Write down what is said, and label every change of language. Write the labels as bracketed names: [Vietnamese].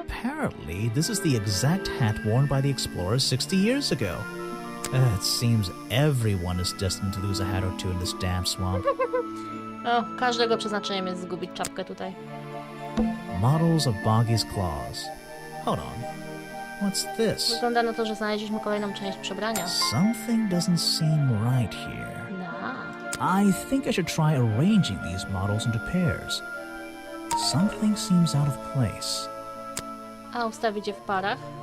[English] Apparently, this is the exact hat worn by the explorers 60 years ago. It seems everyone is destined to lose a hat or two in this damn swamp. [Polish] O, każdego przeznaczeniem jest zgubić czapkę tutaj. [English] Models of Boggy's claws. Hold on. What's this? [Polish] Wygląda na to, że znaleźliśmy kolejną część przebrania. [English] Something doesn't seem right here. [Polish] No. [English] I think I should try arranging these models into pairs. Something seems out of place. [Polish] A ustawić je w parach?